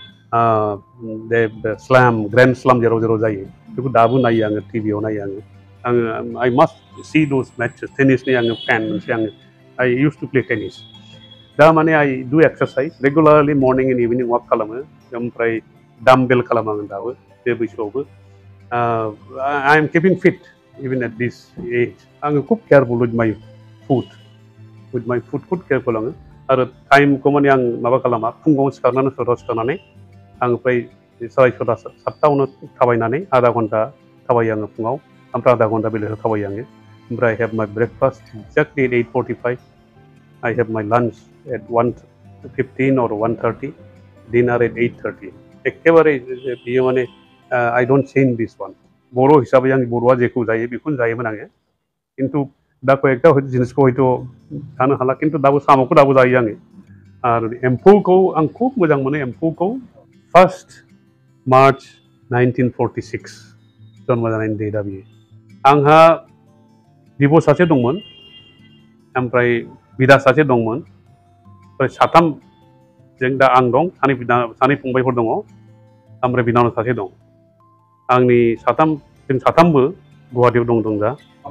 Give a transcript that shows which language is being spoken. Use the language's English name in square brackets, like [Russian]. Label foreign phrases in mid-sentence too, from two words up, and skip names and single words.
[English] slam grand slam [Bodo] जेराव जायो बेखौ दाबो नायो आङो टिभियाव नायो आङो [English] I must see those matches [Bodo] टेनिसनि आङो फेन मोनसे आङो [English] I used to play tennis [Bodo] दा माने [English] I do exercise regularly morning and evening walk [Bodo] खालामो ओमफ्राय डामबेल खालामो आङो दाबो बे बैसोआवबो [English] I am keeping fit even at this age [Bodo] आङो खुब [English] careful with my food with my food careful [Bodo] आङो आरो टाइमखौ माने आं माबा खालामा फुङाव सिखारनानै सराव सिखारनानै आं ओमफ्राय साराय सयता साततायावनो थाबायनानै आधा घन्टा थाबायो आङो फुङाव ओमफ्राय आधा घन्टा बेलासियाव थाबायो आङो ओमफ्राय [English] I have my breakfast exactly at 8:45 I have my lunch at 1:15 or 1:30 dinner at 8:30 [Bodo] एखेबारे बियो माने [English] I don't change this one [Bodo] बर' हिसाबै आं बर'आ जेखौ जायो बेखौनो जायोमोन आङो खिन्थु दा कयेकटा जिनिसखौ हयथ' जानो हाला खिन्थु दाबो साम'खौ दाबो जायो आङो आरो एम्फौखौ आं खुब मोजां मोनो एम्फौखौ 1 मार्च 1946 जन्म जानायनि डेटआ बियो आंहा बिब' सासे दंमोन ओमफ्राय बिदा सासे दंमोन ओमफ्राय साथाम जों दा आं दं सानै फंबायफोर दङ ओमफ्राय बिनानाव सासे दं आंनि जों साथामबो गुवाहाटियाव दं दा